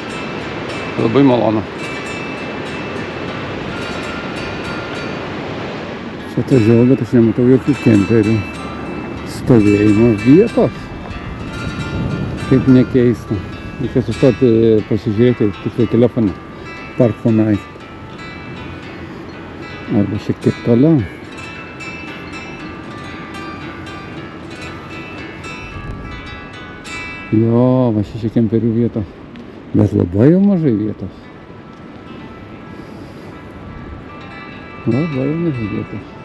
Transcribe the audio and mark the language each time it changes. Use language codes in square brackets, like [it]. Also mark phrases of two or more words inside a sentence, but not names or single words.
[lt] Labai malonu. Čia atvažiavau, bet aš nematau jokių kemperių stovėjimo vietos. Kaip nekeista. Reikia sustoti pasižiūrėti tiksliai telefoną. Park for night. Arba šiek tiek toliau. Jo, va šeši kemperių vietos. Bet labai jau mažai vietos. Labai jau mažai vietos.